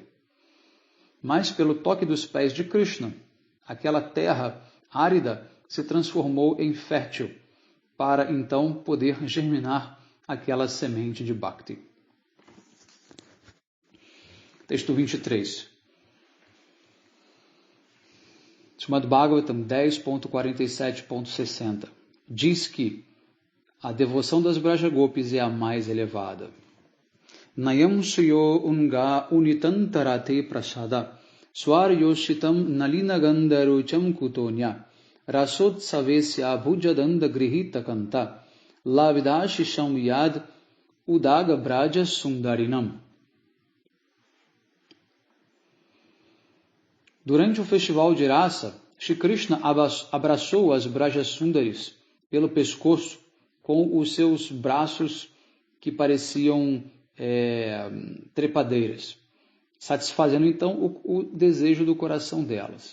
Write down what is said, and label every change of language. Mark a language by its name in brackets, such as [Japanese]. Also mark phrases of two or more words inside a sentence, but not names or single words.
[Portuguese] Mas pelo toque dos pés de Krishna, aquela terra árida se transformou em fértil, para então poder germinar aquela semente de Bhakti. Texto 23. Srimad Bhagavatam 10.47.60 diz que a devoção das Brajagopis é a mais elevada. [Sanskrit] Nayam suyo unga unitantarate prasada swaryoshitam nalina gandarucham kutonya rasotsavesya bhujadanda grihita kanta lavidashisham yad udaga braja sundarinam. [Portuguese] Durante o festival de Rasa, Shri Krishna abraçou as Brajasundaris pelo pescoço com os seus braços que pareciam trepadeiras, satisfazendo então o desejo do coração delas.